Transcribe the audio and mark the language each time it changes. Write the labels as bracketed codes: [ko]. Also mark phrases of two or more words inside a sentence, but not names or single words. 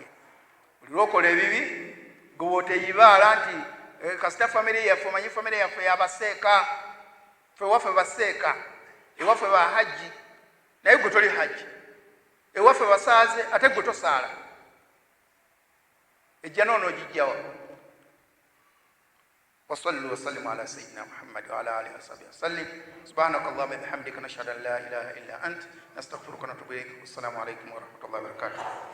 [lg] Buli lwokola ebibi gwewoteyibaala nti kasita famire yaffe, omanyi famire yaffe yabaseeka, ffe waffe baseeka, ewaffe ba hajji naye gwe toli hajji, ewaffe basaaze ate gwe tosaala, ejja noonogijjawa. [ar] وصلوا وسلموا على سيدنا محمد وعلى اله وصحبه وسلم. سبحانك اللهم وبحمدك نشهد ان لا اله الا انت نستغفرك ونتوب اليك. والسلام عليكم ورحمه الله وبركاته.